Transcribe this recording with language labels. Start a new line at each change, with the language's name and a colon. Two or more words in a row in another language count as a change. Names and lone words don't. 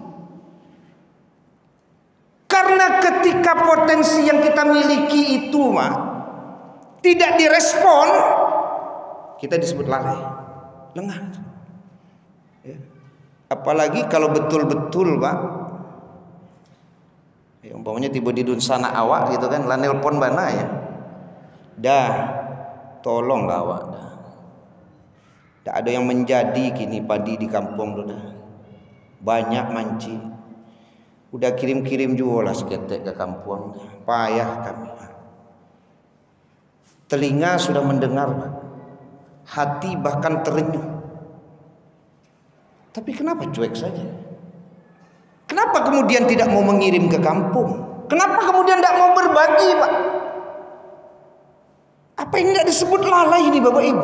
Indonesian: Karena ketika potensi yang kita miliki itu, Mak, tidak direspon, kita disebut lalai, lengah. Ya. Apalagi kalau betul-betul, Pak, ya, umpamanya tiba di dunsana awak gitu kan, lah nelpon bana ya,
Minangkabau: dah, tolonglah awak dah. Tak ada yang menjadi kini padi di kampung tu dah, banyak manci. Udah kirim-kirim juga lah seketek ke kampung. Payah kami.
Indonesian: Telinga sudah mendengar, hati bahkan terenyuh. Tapi kenapa cuek saja? Kenapa kemudian tidak mau mengirim ke kampung? Kenapa kemudian tidak mau berbagi, Pak? Apa ini tidak disebut lalai ini, Bapak Ibu?